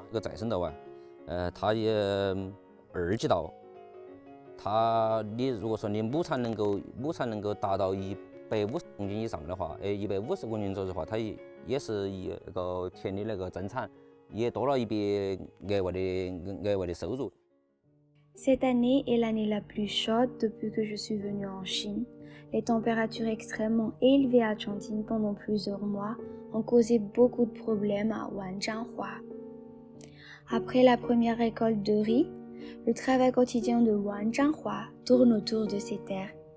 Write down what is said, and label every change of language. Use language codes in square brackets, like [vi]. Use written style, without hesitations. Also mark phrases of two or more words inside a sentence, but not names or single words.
[zh] 这个再生稻啊，它也二级稻。你如果说你亩产能够达到150公斤以上的话，150公斤左右的话，它也是那个田的那个增产，也多了一笔额外的收入。 [fr] Cette année est l'année la plus chaude depuis que je suis venue en Chine. Les températures extrêmement élevées à Chongqing pendant plusieurs mois ont causé beaucoup de problèmes à Wanzhanghua. Après la première récolte de riz, le travail quotidien de Wanzhanghua tourne autour de ces terres.